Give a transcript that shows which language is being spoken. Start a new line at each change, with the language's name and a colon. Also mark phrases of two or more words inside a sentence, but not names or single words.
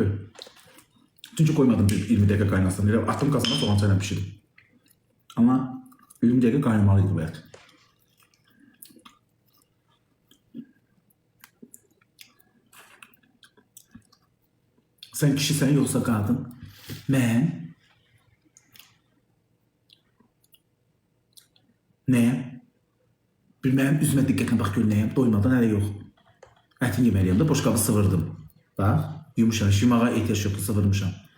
Turkish: Çünkü koymadım 20 dakika kaynasın.
Azerbaijani: Elə attım kasana soğan çayla pişirdim.
Turkish: Ama 20 dakika kaynamalıydı bu et. Sen kişisen yoksa qadın.
Azerbaijani: Mən nəyəm? Bir mənim üzümə diqqətlə bax gör nəyəm? Doymadan hələ yox. Ətin yeməliyəm də boşqabı sıvırdım. Bax, yumuşamış, yumağa ehtiyac yoxdur, sıvırmışam.